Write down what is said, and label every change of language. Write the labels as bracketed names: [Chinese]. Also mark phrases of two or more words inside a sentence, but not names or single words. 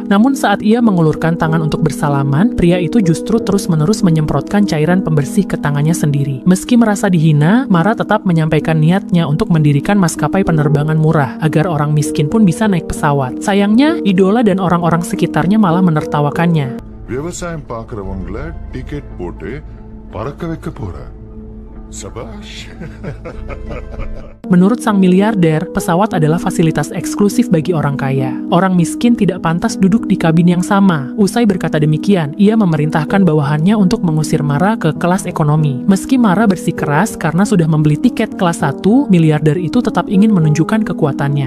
[Indonesian] Namun saat ia mengulurkan tangan untuk bersalaman, pria itu justru terus-menerus menyemprotkan cairan pembersih ke tangannya sendiri. Meski merasa dihina, Mara tetap menyampaikan niatnya untuk mendirikan maskapai penerbangan murah, agar orang miskin pun bisa naik pesawat. Sayangnya, idola dan orang-orang sekitarnya malah menertawakannya. [Tamil] விவசாயம் பார்க்கறவங்கள டிக்கெட் போட்டு பறக்க வைக்க போற. Sabash. [Indonesian] Menurut sang miliarder, pesawat adalah fasilitas eksklusif bagi orang kaya. Orang miskin tidak pantas duduk di kabin yang sama. Usai berkata demikian, ia memerintahkan bawahannya untuk mengusir Mara ke kelas ekonomi. Meski Mara bersikeras karena sudah membeli tiket kelas 1, miliarder itu tetap ingin menunjukkan kekuatannya.